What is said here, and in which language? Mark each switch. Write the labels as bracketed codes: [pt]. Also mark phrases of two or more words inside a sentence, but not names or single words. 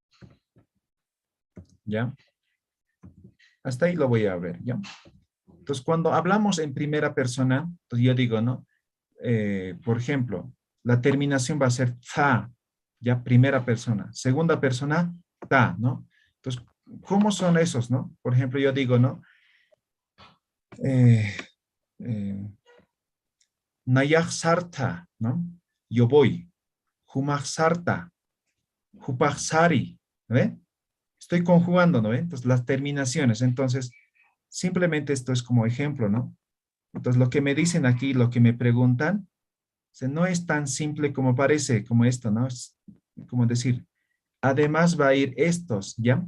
[es] ¿Ya? Hasta ahí lo voy a ver, ¿ya? Entonces, cuando hablamos en primera persona, pues yo digo, ¿no? Por ejemplo, la terminación va a ser za, ya primera persona. Segunda persona, ta, ¿no? Entonces, ¿cómo son esos, no? Por ejemplo, yo digo, ¿no? [ay] Nayaj sarta, [es] ¿no? Yo voy. [ay] Humaj sarta. Hupaj sari, ¿ve? [es] Estoy conjugando, ¿no? Entonces, las terminaciones. Entonces, simplemente esto es como ejemplo, ¿no? Entonces, lo que me dicen aquí, lo que me preguntan, no es tan simple como parece, como esto, ¿no? Es como decir, además va a ir estos, ¿ya?